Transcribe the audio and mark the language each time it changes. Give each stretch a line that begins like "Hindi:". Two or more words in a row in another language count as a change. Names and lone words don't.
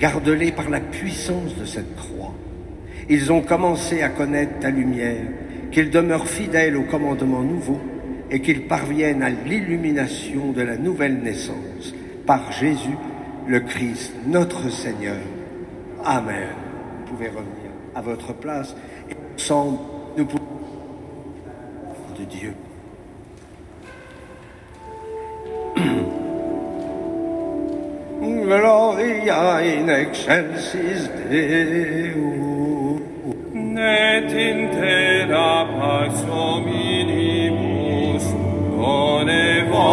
French: Garde-les par la puissance de cette croix Ils ont commencé à connaître ta lumière, qu'ils demeurent fidèles aux commandements nouveaux et qu'ils parviennent à l'illumination de la nouvelle naissance par Jésus, le Christ, notre Seigneur. Amen. Vous pouvez revenir à votre place et ensemble, nous pouvons de Dieu.
Latin: Gloria in excelsis Deo. Et in terra pax hominibus, bone